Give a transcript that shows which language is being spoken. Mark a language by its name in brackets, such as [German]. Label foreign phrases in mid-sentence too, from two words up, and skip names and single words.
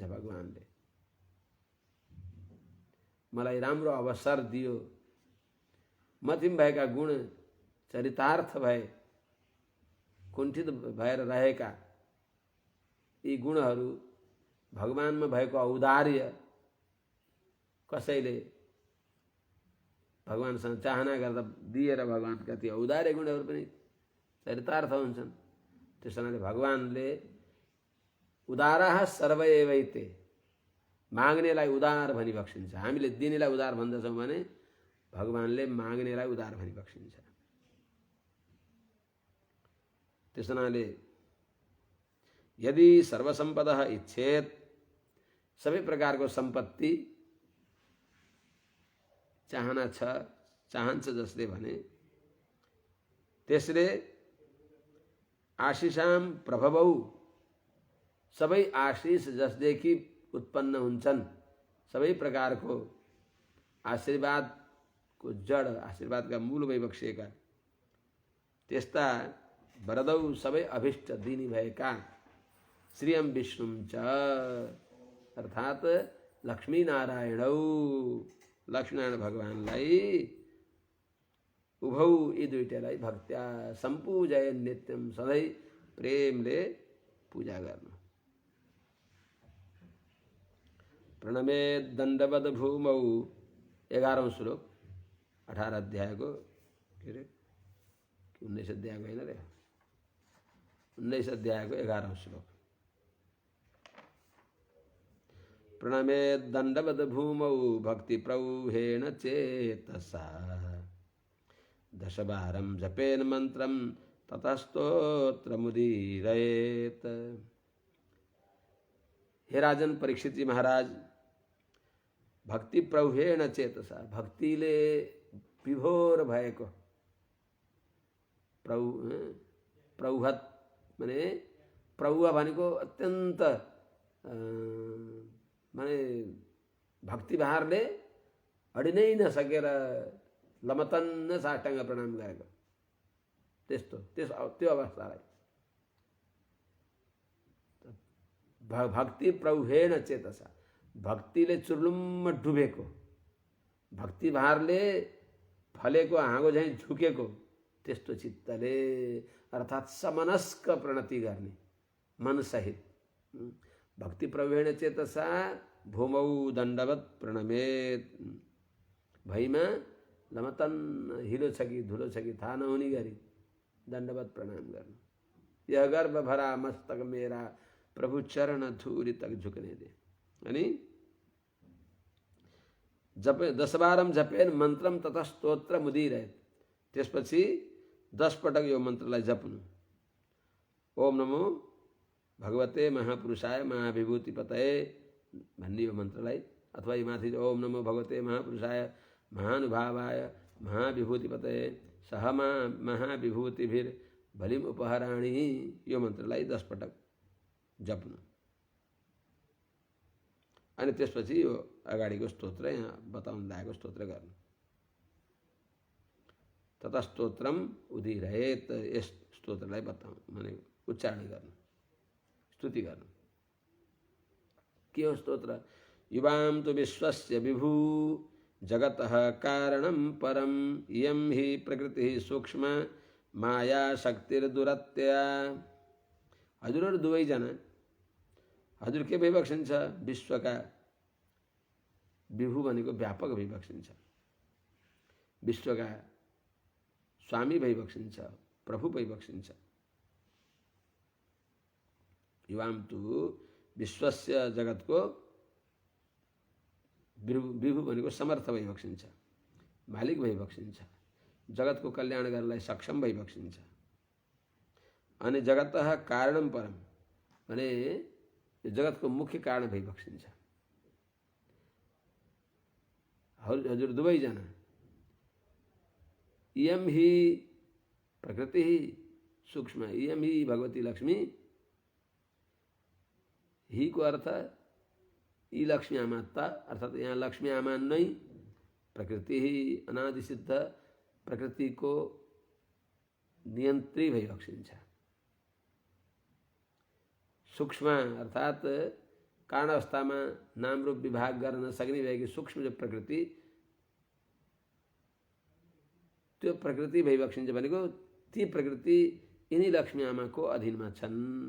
[Nepali] भगवानले मलाई राम्रो अवसर दियो, मथिम भएका गुण चरितार्थ भए, कुण्ठित भएर रहेका यी गुणहरू भगवानमा भएको औदार्य कसैले भगवानसँग चाहना गर्दा दिएर भगवानका ती औदार्य गुणहरू पनि चरितार्थ हुन्छन्। त्यसैले भगवानले [Sanskrit] उदारः सर्व एवैते, [Nepali] माग्नेलाई उदार भनिबक्सिन्छ। हामीले दिनेलाई उदार भन्दछौँ भने भगवानले माग्नेलाई उदार भनिबक्सिन्छ। त्यसैले [Sanskrit] यदि सर्वसम्पदः इच्छेत्, [Nepali] सबै प्रकारको सम्पत्ति चाहन्छ जसले भने त्यसले [Sanskrit] आशिषाम प्रभवौ, [Nepali] सबै आशिष जसदेखि उत्पन्न हुन्छन्, सबै प्रकारको आशीर्वादको जड, आशीर्वादका मूल भइबक्सिएका त्यस्ता वरदौ, सबै अभिष्ट दिने भएका [Sanskrit] श्रियम विष्णुम च [Nepali] अर्थात् लक्ष्मी नारायणौ, लक्ष्मीनारायण भगवानलाई उभौ, यी दुईटैलाई [Sanskrit] भक्त्या सम्पूजय नित्यम, [Nepali] सधैँ प्रेमले पूजा गर्नु। [Sanskrit] प्रणमे दण्डवद भूमौ [Nepali] 11औं श्लोक 18 अध्यायको के अरे 19 अध्यायको होइन रे, 19 अध्यायको 11औं श्लोक। [Sanskrit] प्रणमे दण्डवद भूमौ भक्ति प्रौहेण चेतसा, दशवारं जपेन मंत्रम ततस्तोत्र मुदीरयेत। हे राजन परीक्षित जी महाराज, भक्ति प्रौहेण चेतसा, [Nepali] भक्तिले विभोर भएको, प्रौहत माने प्रौह भनेको अत्यन्त माने भक्तिभारले अडिनै नसकेर लमतन्न साष्टाङ्ग प्रणाम गरेको त्यो अवस्थालाई [Sanskrit] भक्ति प्रौहेण चेतसा, [Nepali] भक्तिले चुर्लुम्म डुबेको, भक्ति भारले फलेको हाँगो झैँ झुकेको त्यस्तो चित्तले अर्थात् समनस्क प्रणति गर्ने मनसहित [Sanskrit] भक्ति प्रौहेण चेतसा भूमौ दण्डवत प्रणमेत, [Nepali] भैमा लमतन्न हिलो छ कि धुलो छ कि थाहा नहुने गरी दण्डवत प्रणाम गर्नु। [Hindi] यह गर्भ भरा मस्तक मेरा प्रभु चरण धूरी तक झुकने दे। [Sanskrit] अनि जप 10 बारम जपेन मन्त्रम तथा स्तोत्र मुदिरहेत, [Nepali] त्यसपछि 10 पटक यो मन्त्रलाई जप्नु। [Sanskrit] ओम नमो भगवते महापुरुषाय महाविभूति पतये [Nepali] भन्ने यो मन्त्रलाई, अथवा यो माथि [Sanskrit] ओम नमो भगवते महापुरुषाय महानुभावाय महाविभूति पतये सह महाविभूतिभिर भलिम उपहराणी, [Nepali] यो मन्त्रलाई 10 पटक जप्नु। अनि त्यसपछि यो अगाडिको स्तोत्र यहाँ बताउनु लागेको स्तोत्र गर्नु। [Sanskrit] तथा स्तोत्रम उदिरहेत, [Nepali] यस स्तोत्रलाई बताउनु माने उच्चारण गर्नु, स्तुति गर्नु। के हो स्तोत्र? [Sanskrit] युवाम तु विश्वस्य विभू जगतः कारणं परम इयं हि प्रकृति सूक्ष्म माया शक्तिर्दुरत्या। [Nepali] हजुरहरू दुवैजना, हजुर के भइबक्सिन्छ? विश्वका विभू भनेको व्यापक भइबक्सिन्छ, विश्वका स्वामी भइबक्सिन्छ, प्रभु भइबक्सिन्छ। [Sanskrit] युवाम तु विश्वस्य, [Nepali] जगतको विभू भनेको समर्थ भइबक्सिन्छ, मालिक भइबक्सिन्छ, जगतको कल्याण गर्नलाई सक्षम भइबक्सिन्छ। अनि [Sanskrit] जगतः कारणम परम [Nepali] भने यो जगतको मुख्य कारण भइबक्सिन्छ। हजुर दुवैजना [Sanskrit] इयम हि प्रकृति सूक्ष्म, इयम हि भगवती लक्ष्मी। [Nepali] ही को अर्थ यी लक्ष्मी आमात्ता, अर्थात् यहाँ लक्ष्मी आमा नै प्रकृति ही अनादि सिद्ध प्रकृति को नियन्त्री भइबक्सिन्छ। सूक्ष्म अर्थात् कारण अवस्थामा नाम रूप विभाग गर्न नसक्ने भएकी सूक्ष्म जो प्रकृति, त्यो प्रकृति भइबक्सिन्छ भनेको ती प्रकृति यिनी लक्ष्मी आमाको अधीनमा छन्।